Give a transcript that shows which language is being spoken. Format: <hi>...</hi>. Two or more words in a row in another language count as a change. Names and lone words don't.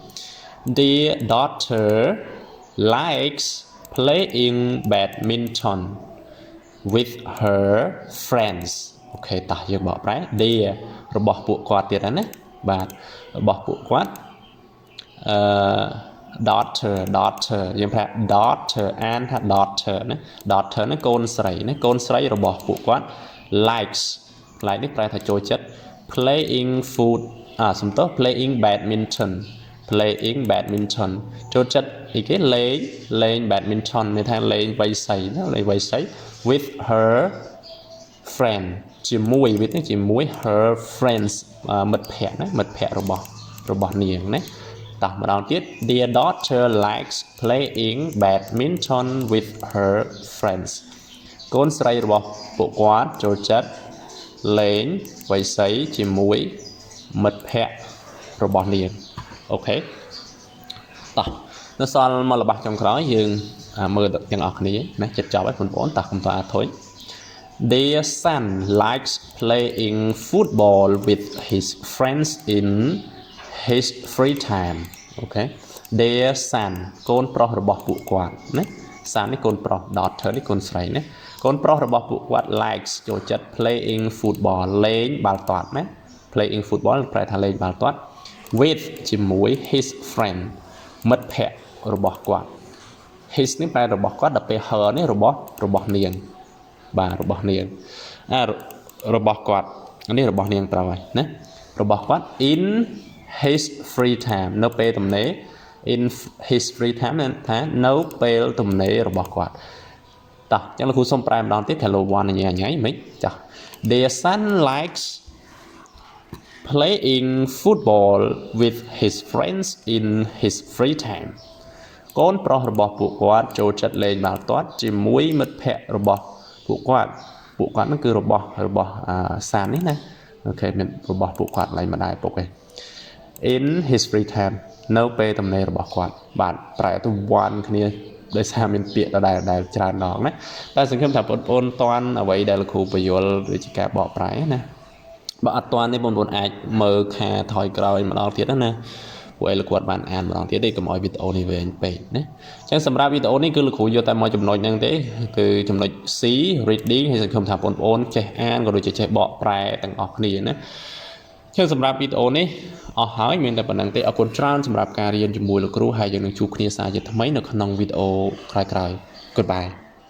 <en>Their daughter likes playing badminton with her friends</en> <km>អូខេតោះយើងបកប្រែ Their របស់ពួកគាត់ទៀតណាបាទរបស់ពួកគាត់ daughter យើងប្រាប់ daughter អានថា daughter ណា daughter ហ្នឹងកូនស្រីណាកូនស្រីរបស់ពួកគាត់ likes នេះប្រែថាចូលចិត្ត</km> <en>playing playing badminton</en> <km>ចូលចិត្តអីគេលេង badminton មានថាលេងវា យសីណាលេងវាយសី</km> <en>with her friend</en> <km>ជាមួយ with នេះជាមួយ</km> <en>her friends</en> <km>មិត្តភ័ក្តិណាមិត្តភ័ក្តិរបស់នាងណាតោះម្ដងទៀត</km> <en>Their daughter likes playing badminton with her friends</en> <km>កូនស្រីរបស់ពួកគាត់ចូលចិត្តលេងវាយសីជាមួយមិត្ត ភ័ក្តិរបស់នាងអូខេតោះនៅសល់មកល្បះចុងក្រោយយើងមើលទាំងអស់គ្នាណាចិត្តចប់ហើយបងប្អូនតោះកុំតអាថុយ</km> <en>Their son likes playing football with his friends in his free time</en> <km>អូខេ</km> <en>Their son</en> <km>កូនប្រុសរបស់ពួកគាត់ណា son នេះកូនប្រុស daughter នេះកូនស្រីណាកូនប្រុសរបស់ពួកគាត់ likes ចូលចិត្ត</km> <en>playing football</en> <km>លេងបាល់ទាត់ណា</km> <en>playing football</en> <km>ប្រែថាលេងបាល់ទាត់ with ជាមួយ his friend មិត្តភ័ក្តិរបស់គាត់ his នេះប្រែរបស់គាត់ដល់ពេល her នេះរបស់នាងបាទរបស់នាងរបស់គាត់នេះរបស់នាងត្រូវហើយណារបស់គាត់</km> <en>in his free time</en> <km>នៅពេលទំនេរ</km> <en>in his free time</en> <km>ថានៅពេលទំនេររបស់គាត់តោះអញ្ចឹងលោកគ្រូសូមប្រែម្ដងទៀត</km> <en>hello one</en> <km>ញ៉ៃមិនចាស់</km> <en>Their son likes playing football with his friends in his free time</en> <km>កូនប្រុសរបស់ពួកគាត់ចូលចិត្តលេងបាល់ទាត់ជាមួយមិត្តភ័ក្តិរបស់ពួកគាត់ហ្នឹងគឺរបស់សាមនេះណាអូខេមានរបស់ពួកគាត់ ឡើងមកដែរពុកឯង</km> <en>in his free time</en> <km>នៅពេលទំនេររបស់គាត់បាទប្រែទៅ one គ្នាដោយសារមានពាក្យដែលច្រើនដងណាតែសង្ឃឹមថា បងប្អូនតាន់អ្វីដែលលោកគ្រូបញ្យល់ដូចជាការបកប្រែណាបើអត់តាន់ទេបងប្អូនអាចមើលខាថយក្រោយម្ដងទៀតណាពួកឯងលោកគាត់បានអានម្ដងទៀតទេកុំឲ្យវីដេអូនេះវែងពេកណាអញ្ចឹងសម្រាប់វីដេអូនេះគឺលោកគ្រូយកតែមួយចំណុចហ្នឹងទេគឺចំណុច</km> <en>C reading</en> <km>ហើយសង្ឃឹមថាបងប្អូនចេះអានក៏ដូចជាចេះបកប្រែទាំងអស់គ្នាណាចឹងសម្រាប់វីដេអូនេះអស់ហើយមានតែប៉ុណ្្នឹងទេអរគុណច្រើនសម្រាប់ការរៀនជាមួយលោកគ្រូហើយយើងនឹងជួបគ្នាសារជាថ្មីនៅក្នុងវីដេអូក្រោយៗ Goodbye</km>